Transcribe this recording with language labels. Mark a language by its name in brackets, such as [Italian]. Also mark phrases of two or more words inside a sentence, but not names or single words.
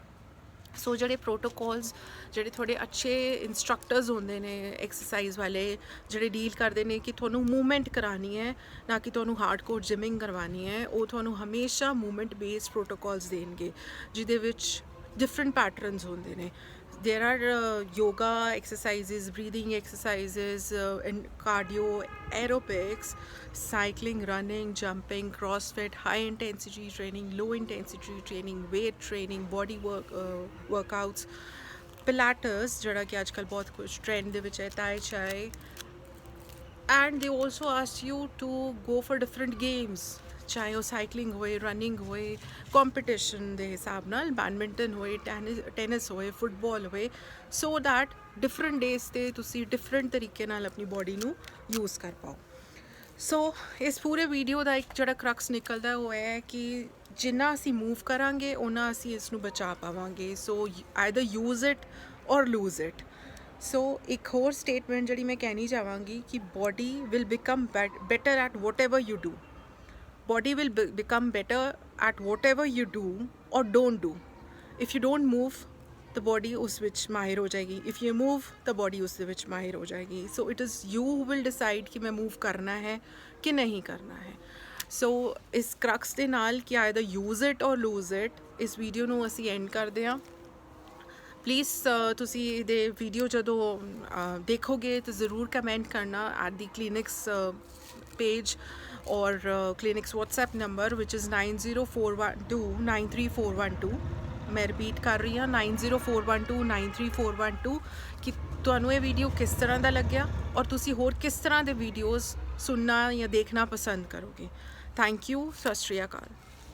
[Punjabi] ਸੋ ਜਿਹੜੇ ਪ੍ਰੋਟੋਕੋਲਸ, ਜਿਹੜੇ ਤੁਹਾਡੇ ਅੱਛੇ ਇੰਸਟਰਕਟਰਸ ਹੁੰਦੇ ਨੇ ਐਕਸਰਸਾਈਜ਼ ਵਾਲੇ, ਜਿਹੜੇ ਡੀਲ ਕਰਦੇ ਨੇ ਕਿ ਤੁਹਾਨੂੰ ਮੂਵਮੈਂਟ ਕਰਾਉਣੀ ਹੈ ਨਾ ਕਿ ਤੁਹਾਨੂੰ [English] hardcore gymming [Punjabi] ਕਰਵਾਉਣੀ ਹੈ, ਉਹ ਤੁਹਾਨੂੰ ਹਮੇਸ਼ਾ [English] movement based protocols [Punjabi] ਦੇਣਗੇ ਜਿਹਦੇ ਵਿੱਚ [English] different patterns [Punjabi] ਹੁੰਦੇ ਨੇ। [English] There are yoga exercises, breathing exercises, and cardio, aerobics, cycling, running, jumping, CrossFit, high intensity training, low intensity training, weight training, body workouts, [Punjabi] ਪਿਲਾਟਸ ਜਿਹੜਾ ਕਿ ਅੱਜ ਕੱਲ੍ਹ ਬਹੁਤ ਕੁਛ ਟ੍ਰੈਂਡ ਦੇ ਵਿੱਚ ਹੈ, ਤਾਏ ਚਾਏ, [English] and they also ask you to go for different games, [Punjabi] ਚਾਹੇ ਉਹ ਸਾਈਕਲਿੰਗ ਹੋਏ, ਰਨਿੰਗ ਹੋਏ, ਕੰਪੀਟੀਸ਼ਨ ਦੇ ਹਿਸਾਬ ਨਾਲ, ਬੈਡਮਿੰਟਨ ਹੋਏ, ਟੈਨਿਸ ਹੋਏ, ਫੁੱਟਬਾਲ ਹੋਏ, [English] so that different days [Punjabi] 'ਤੇ ਤੁਸੀਂ ਡਿਫਰੈਂਟ ਤਰੀਕੇ ਨਾਲ ਆਪਣੀ ਬੋਡੀ ਨੂੰ ਯੂਜ਼ ਕਰ ਪਾਓ। ਸੋ ਇਸ ਪੂਰੇ ਵੀਡੀਓ ਦਾ ਇੱਕ ਜਿਹੜਾ ਕਰਕਸ ਨਿਕਲਦਾ ਉਹ ਹੈ ਕਿ ਜਿੰਨਾ ਅਸੀਂ ਮੂਵ ਕਰਾਂਗੇ ਉਹਨਾਂ ਅਸੀਂ ਇਸ ਨੂੰ ਬਚਾ ਪਾਵਾਂਗੇ। [English] so either use it or lose it. [Punjabi] ਸੋ ਇੱਕ ਹੋਰ ਸਟੇਟਮੈਂਟ ਜਿਹੜੀ ਮੈਂ ਕਹਿਣੀ ਚਾਹਾਂਗੀ ਕਿ [English] body will become better at what ever you do. Body will become better at whatever you do or don't do. If you don't move, the body [Punjabi] ਉਸ ਵਿੱਚ ਮਾਹਿਰ ਹੋ ਜਾਏਗੀ। [English] If you move, the body [Punjabi] ਉਸ ਦੇ ਵਿੱਚ ਮਾਹਿਰ ਹੋ ਜਾਏਗੀ। [English] So it is you who will decide [Punjabi] ਕਿ ਮੈਂ move ਕਰਨਾ ਹੈ ਕਿ ਨਹੀਂ ਕਰਨਾ ਹੈ। [English] So [Punjabi] ਇਸ crux ਦੇ ਨਾਲ ਕਿ [English] either use it or lose it, [Punjabi] ਇਸ ਵੀਡੀਓ ਨੂੰ ਅਸੀਂ ਐਂਡ ਕਰਦੇ ਹਾਂ। ਪਲੀਜ਼ ਤੁਸੀਂ ਇਹਦੇ ਵੀਡੀਓ ਜਦੋਂ ਦੇਖੋਗੇ ਤਾਂ ਜ਼ਰੂਰ ਕਮੈਂਟ ਕਰਨਾ [English] at the clinics page or clinic's WhatsApp number which is [Punjabi] 9041293412। [Hindi] मैं रिपीट कर रही हाँ [Punjabi] 9041293412 कि ਤੁਹਾਨੂੰ ਇਹ ਵੀਡੀਓ ਕਿਸ ਤਰ੍ਹਾਂ ਦਾ ਲੱਗਿਆ ਔਰ ਤੁਸੀਂ ਹੋਰ ਕਿਸ ਤਰ੍ਹਾਂ ਦੇ ਵੀਡੀਓਜ਼ ਸੁਣਨਾ ਜਾਂ ਦੇਖਣਾ ਪਸੰਦ ਕਰੋਗੇ। [English] thank you. [Punjabi] ਸਤਿ ਸ਼੍ਰੀ ਅਕਾਲ।